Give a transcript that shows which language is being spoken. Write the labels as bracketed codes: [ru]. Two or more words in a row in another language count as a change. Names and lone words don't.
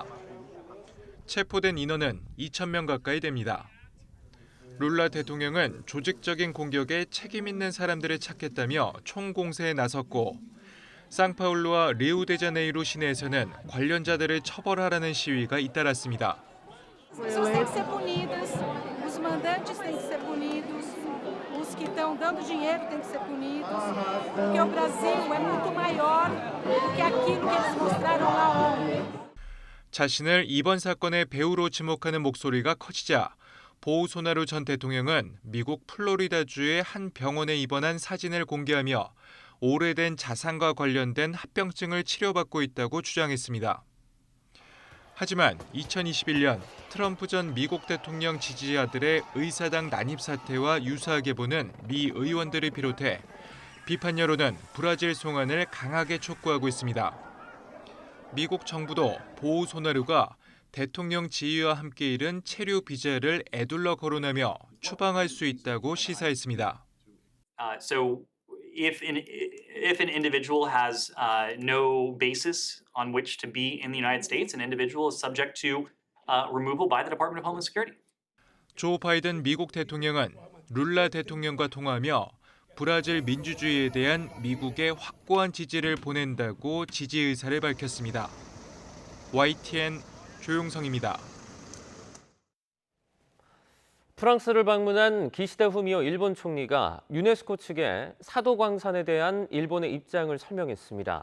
[ko] 체포된 인원은 2,000명 가까이 됩니다. 룰라 대통령은 조직적인 공격에 책임 있는 사람들을 찾겠다며 총공세에 나섰고, 상파울루와 리우데자네이루 시내에서는 관련자들을 처벌하라는 시위가 잇따랐습니다. [pt] Os mandantes têm que ser punidos, os que estão dando dinheiro têm que ser punidos, porque o Brasil é muito maior do que aquilo que eles mostraram lá ontem. [ko] 자신을 이번 사건의 배우로 지목하는 목소리가 커지자 보우소나루 전 대통령은 미국 플로리다주의 한 병원에 입원한 사진을 공개하며 오래된 자상과 관련된 합병증을 치료받고 있다고 주장했습니다. 하지만 2021년 트럼프 전 미국 대통령 지지자들의 의사당 난입 사태와 유사하게 보는 미 의원들을 비롯해 비판 여론은 브라질 송환을 강하게 촉구하고 있습니다. 미국 정부도 보우소나루가 대통령 지위와 함께 잃은 체류 비자를 에둘러 거론하며 추방할 수 있다고 시사했습니다. [en] If an individual has no basis on which to be in the United States, an individual is subject to removal by the Department of Homeland Security. [ko] 조 바이든 미국 대통령은 룰라 대통령과 통화하며 브라질 민주주의에 대한 미국의 확고한 지지를 보낸다고 지지 의사를 밝혔습니다. YTN 조용성입니다. 프랑스를 방문한 기시다 후미오 일본 총리가 유네스코 측에 사도광산에 대한 일본의 입장을 설명했습니다.